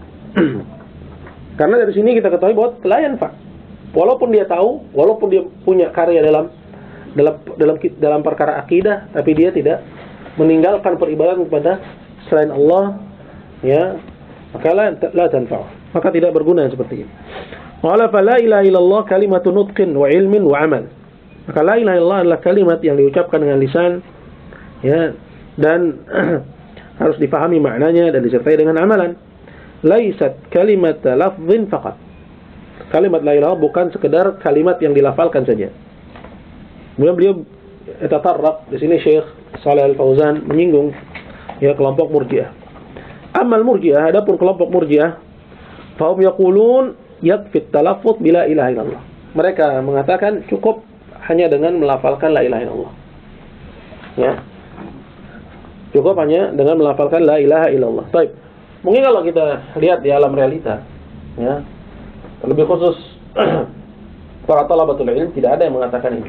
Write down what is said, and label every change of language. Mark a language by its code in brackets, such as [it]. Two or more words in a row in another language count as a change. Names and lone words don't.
[id] Karena dari sini kita ketahui bahwa [ar] لا ينفع. [id] Walaupun dia tahu, walaupun dia punya karya dalam perkara akidah, tapi dia tidak meninggalkan peribadatan kepada selain Allah, ya, maka [ar] لا تنفع. [id] Maka tidak berguna seperti ini. [ar] ولا فلا إله إلا الله كلمة نطق وعلم وعمل. [id] Maka [ar] لا إله إلا الله [id] adalah kalimat yang diucapkan dengan lisan, ya, dan harus difahami maknanya dan disertai dengan amalan. [ar] ليست كلمة لفظ فقط. [id] Kalimat [ar] لا إله [id] bukan sekedar kalimat yang dilafalkan saja. Kemudian beliau tatarraq di sini Syekh Shalih Al-Fauzan menyinggung, ya, kelompok Murji'ah. Amal Murji'ah, adapun kelompok Murji'ah, [ar] فهم يقولون يكفي التلفظ بلا إله إلا الله. [id] Mereka mengatakan cukup hanya dengan melafalkan [ar] لا إله إلا الله. [id] Ya. Cukup hanya dengan melafalkan [ar] لا إله إلا الله. [id] Baik. Mungkin kalau kita lihat di alam realita, ya, lebih khusus para [ar] طلبة العلم, [id] tidak ada yang mengatakan ini.